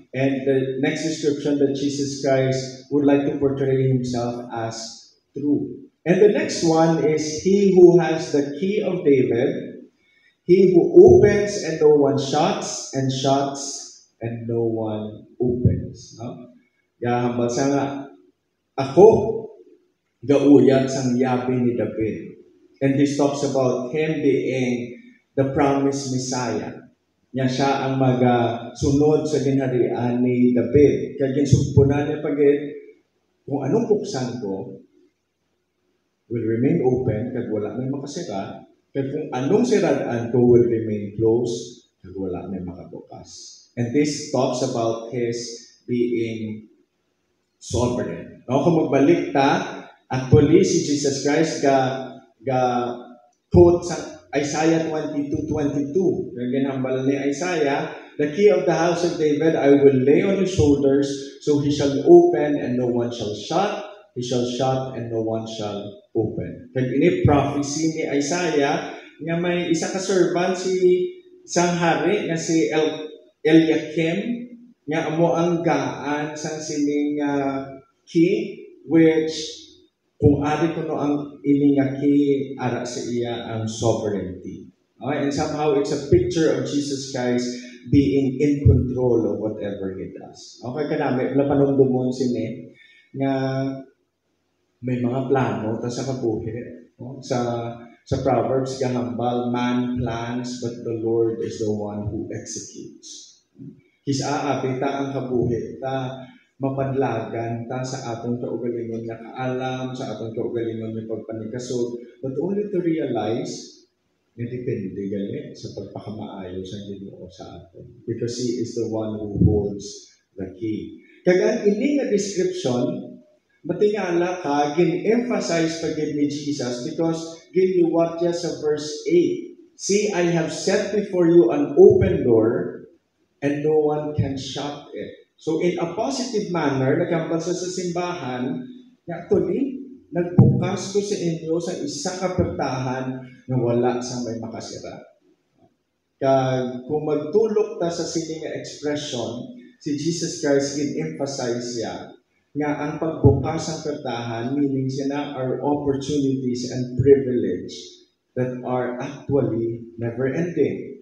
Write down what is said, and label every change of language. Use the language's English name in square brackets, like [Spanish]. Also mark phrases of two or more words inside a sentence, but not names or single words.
[English] And the next description that Jesus Christ would like to portray Himself as true. And the next one is He who has the key of David, He who opens and no one shuts, and shuts and no one opens. No? [Hiligaynon] Gahambal sa nga, ako, gauyat sang yabi ni David. [English] And this talks about Him being the promised Messiah. [Hiligaynon] Niya siya ang sunod sa ginharian ni David. Kaya ginsugpunan niya pagit, kung anong buksan ko, [English] will remain open, [Hiligaynon] kag wala may makasira, kag kung anong siraan ko [English] will remain closed, [Hiligaynon] kag wala may makabukas. [English] And this talks about His being sovereign. No? [Hiligaynon] Kung magbalik ta, actually si Jesus Christ quote sa Isaiah 22:22. Yung ginambal ni Isaiah, [English] the key of the house of David I will lay on His shoulders, so He shall open and no one shall shut. He shall shut and no one shall open. [Hiligaynon] Kag ini prophecy ni Isaiah nga may isa ka servant si sang hari nga si Eliakim nga amo ang gaan sang sining key, which kung ari kuno ang ini nga key ara sa iya ang sovereignty. Okay? [English] And somehow it's a picture of Jesus Christ being in control of whatever He does. [Hiligaynon] Okay ka namin, napanumdumon sini nga may mga plano ta sa kabuhi. [English] No? [Hiligaynon] Sa Proverbs, gahambal, [English] man plans, but the Lord is the one who executes. [Hiligaynon] His aapi ta ang kabuhi, ta mapadlagan ta sa atong kaugalingon nga kaalam, sa atong kaugalingon nga pagpanikasod, [English] but only to realize [Hiligaynon] na depende gali sa pagpakamaayo sa Ginoo sa aton. [English] Because He is the one who holds the key. [Hiligaynon] Kagan ini nga description, matingala ka, gin-emphasize pagid ni Jesus because giniwat niya sa verse 8. [English] See, I have set before you an open door and no one can shut it. So in a positive manner, [Hiligaynon] nagkambal sa simbahan, actually, nagbukas ko sa inyo sa isa ka pertahan na wala sa may makasira. Kung magtulok ta sa sining expression, si Jesus Christ gin-emphasize siya nga ang pagbukas ng pertahan, meaning siya na [English] are opportunities and privilege that are actually never-ending.